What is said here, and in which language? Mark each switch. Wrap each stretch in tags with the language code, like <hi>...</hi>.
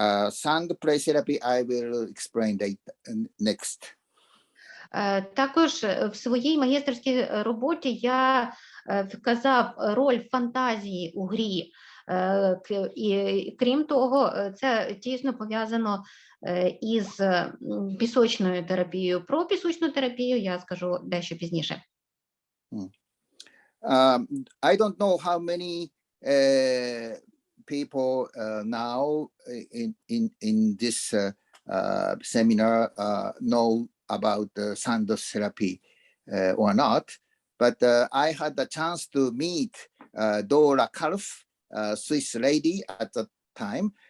<en>Sand play therapy I will explain next.</en> <uk>Також в своїй магістерській роботі я вказав роль фантазії у грі. І крім того, це тісно пов'язано із пісочною терапією. Про пісочну терапію я скажу дещо пізніше.</uk> <en>I don't know how many people now in this seminar know about sand therapy or not, but I had the chance to meet Dora Kalf, Swiss lady at the time.</en>